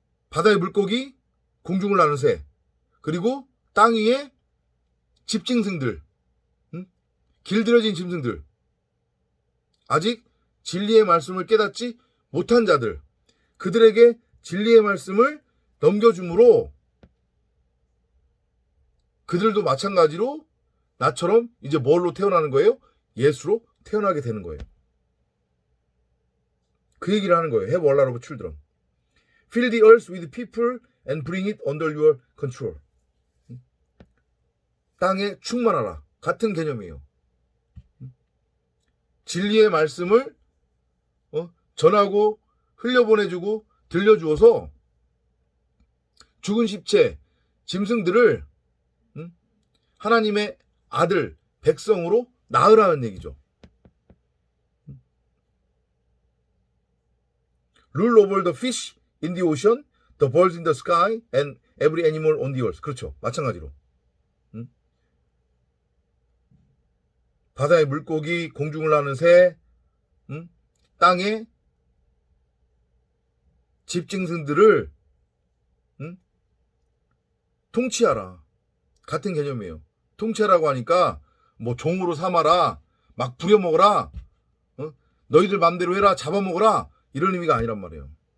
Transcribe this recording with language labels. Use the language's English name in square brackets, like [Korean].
[Korean] 바다의 물고기, 공중을 나는 새, 그리고 땅 위에 집짐승들, 길들여진 짐승들, 아직 진리의 말씀을 깨닫지 못한 자들, 그들에게 진리의 말씀을 넘겨줌으로 그들도 마찬가지로 나처럼 이제 뭘로 태어나는 거예요? 예수로 태어나게 되는 거예요. 그 얘기를 하는 거예요. [English] Have a lot of children. Fill the earth with people and bring it under your control. [Korean] 땅에 충만하라. 같은 개념이에요. 진리의 말씀을 전하고 흘려보내주고 들려주어서 죽은 십체 짐승들을 하나님의 아들 백성으로 낳으라는 얘기죠. [English] Rule over the fish in the ocean, the birds in the sky, and every animal on the earth. [Korean] 그렇죠. 마찬가지로. 바다의 물고기, 공중을 나는 새, 땅의 집짐승들을 통치하라. 같은 개념이에요. 통치하라고 하니까 뭐 종으로 삼아라, 막 부려먹어라, 너희들 맘대로 해라, 잡아먹어라, 이런 의미가 아니란 말이에요.